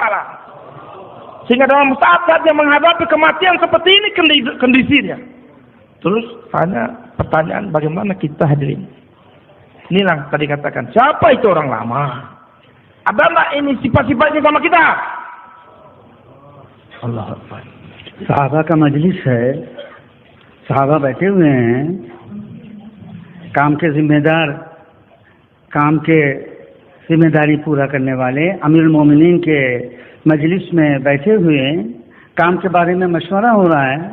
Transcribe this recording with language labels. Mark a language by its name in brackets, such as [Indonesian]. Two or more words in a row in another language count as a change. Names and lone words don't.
[Indonesian] Sehingga dalam saat dia menghadapi kematian seperti ini kondisinya. Terus tanya pertanyaan, bagaimana kita hadirin? Inilah tadi katakan, siapa itu orang lama? Ada nggak ini sifat-sifatnya sama kita? [Arabic] الله أكبر. [Urdu] صحابہ کا مجلس ہے, صحابہ بیٹھے ہوئے ہیں, کام کے ذمہ دار, کام کے ذمہ داری پورا کرنے والے امیر المومنین کے مجلس میں بیٹھے ہوئے ہیں, کام کے بارے میں مشورہ ہو رہا ہے.